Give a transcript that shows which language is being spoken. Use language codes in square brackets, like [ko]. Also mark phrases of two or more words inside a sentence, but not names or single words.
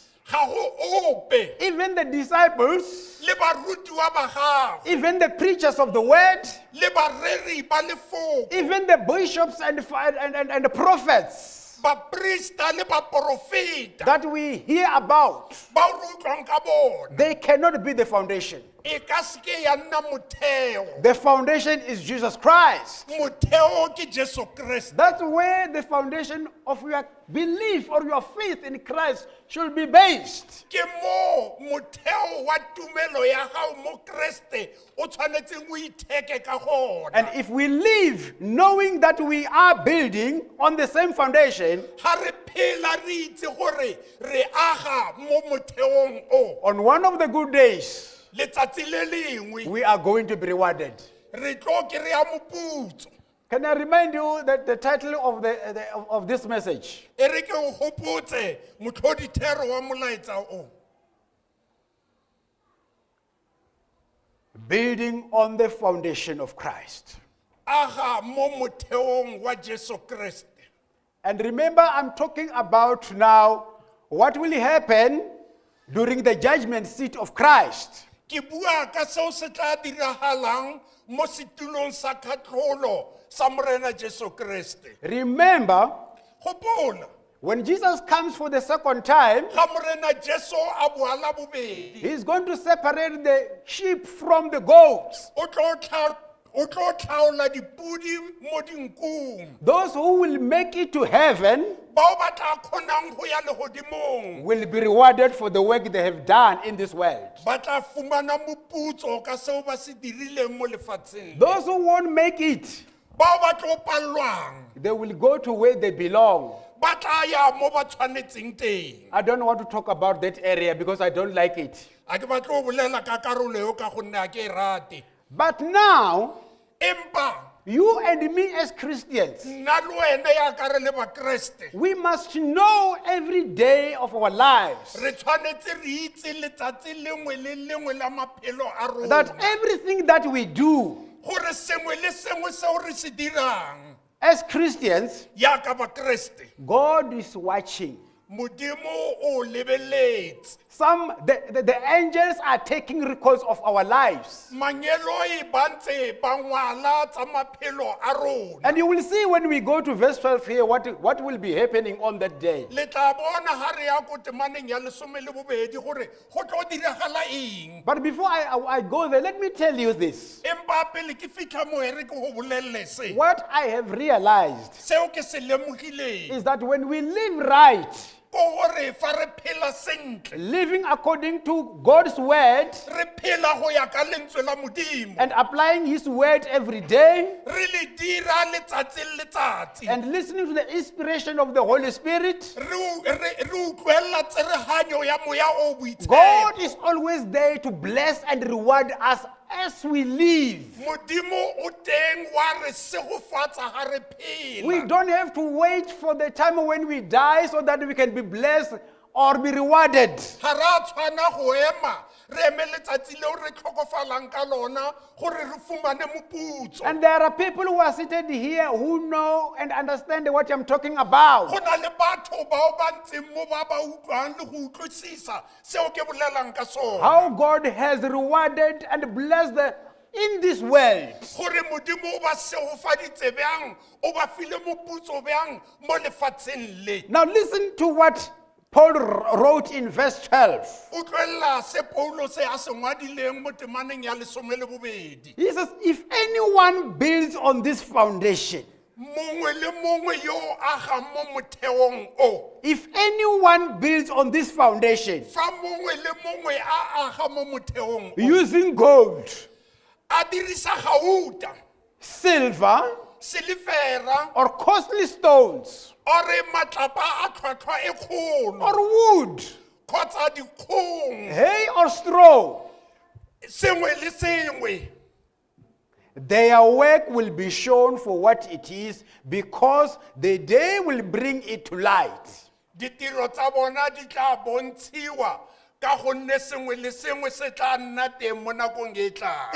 [tn] ga go ope [en] Even the disciples, [tn] le barutiwa ba gago [en] even the preachers of the word, [tn] le bareri ba lefoko [en] even the bishops and the prophets [tn] baprista le baprofeta [en] that we hear about, [tn] ba re utlwang ka bona [en] they cannot be the foundation. [tn] e ka seke ya nna motheo [en] The foundation is Jesus Christ. [tn] motheo ke Jesu Kriste [en] That's where the foundation of your belief or your faith in Christ should be based. [tn] ke mo motheo wa tumelo ya gago mo Kriste o tshwanetseng o itheke ka gona [en] And if we live knowing that we are building on the same foundation, [tn] ga re phela re itse gore re aga mo motheong o [en] on one of the good days, [tn] letsatsi le lengwe [en] we are going to be rewarded. [tn] re tlo kry-a moputso [en] Can I remind you that the title of this message? [tn] e re ke o gopotse motlhodithero wa molaetsa o [en] Building on the foundation of Christ. [tn] aga mo motheong wa Jesu Kriste [en] And remember, I'm talking about now what will happen during the judgment seat of Christ. [tn] ke bua ka seo se tla diragalang mo setulong sa kgatlholo sa morena Jesu Kriste [en] Remember, [tn] gopola [en] when Jesus comes for the second time, [tn] ga morena Jesu a boala bobedi [en] he's going to separate the sheep from the goats. [tn] o o tlo tlhaola dipudi mo dinkung [en] Those who will make it to heaven [tn] bao ba tla kgonang go ya legodimong [en] will be rewarded for the work they have done in this world. [tn] ba tla fumana moputso ka seo ba se dirileng mo lefatsheng [en] Those who won't make it, [tn] bao ba tlo pallwang [en] they will go to where they belong. [tn] ba tla ya mo ba tshwanetseng teng [en] I don't want to talk about that area because I don't like it. [tn] a ke batlo go bolela ka karolo eo ka gonne a ke e rate [en] But now, [tn] empa [en] you and me as Christians, [tn] nna le wena ya ka re le bakreste [en] we must know every day of our lives [tn] re tshwanetse re itse letsatsi lengwe le lengwe la maphelo a [en] that [tn] rona [en] everything that we do [tn] gore sengwe le sengwe seo re se dirang [en] as Christians, [tn] ya ka bakreste [en] God is watching. [tn] modimo o lebeletse [en] The angels are taking records of our lives. [tn] manyeloi ba ntse ba ngwala tsa maphelo a rona [en] And you will see when we go to verse 12 here what will be happening on that day. [tn] le tla bona ha re ya ko temaneng ya lesome le bobedi gore go tlo diragala eng [en] But before I go there, let me tell you this. [tn] empa pele ke fitlha mo e re ke go bolelele se [en] What I have realized [tn] seo ke se lemogileng [en] is that when we live right, [tn] ko gore fa re phela sentle [en] living according to God's word [tn] re phela go ya ka lentswe la modimo [en] and applying His word every day [tn] re le dira letsatsi le letsatsi [en] and listening to the inspiration of the Holy Spirit, [tn] re utlwella tsereganyo ya moya o boitshepo [en] God is always there to bless and reward us as we live. [tn] modimo o teng wa re segofatsa ga re [en] We [tn] phela [en] don't have to wait for the time when we die so that we can be blessed or be rewarded. [tn] ga ra tshwana go ema re eme letsatsi leo re tlhokofalang ka lona gore re fumane moputso [en] And there are people who are seated here who know and understand what I'm talking about. [tn] go na le batho bao ba ntseng mo ba ba utlwang le go utlwisisa seo ke bolelang ka sona [en] How God has rewarded and blessed in this world. [tn] gore modimo o ba segofaditse bjang o ba file moputso bjang mo lefatsheng le [en] Now listen to what Paul wrote in verse 12. [tn] o tloelela se paulo se a se ngwadileng mo temaneng ya lesome le bobedi [en] He says, if anyone builds on this foundation, [tn] mongwe le mongwe yo o agang mo motheong o [en] if anyone builds on this foundation [tn] fa mongwe le mongwe a aga mo motheong o [en] using gold, [tn] a dirisa gauta [en] silver, [tn] silifera [en] or costly stones, [tn] ore matlapa a tlhwatlhwa e kgolo [en] or wood, [tn] kgotsa dikgong [en] hay or straw, [tn] sengwe le sengwe [en] their work will be shown for what it is, because the day will bring it to light. [tn] ditiro tsa bona di tla bontshiwa ka gonne sengwe le sengwe se tla nna teng mo nakong e tlang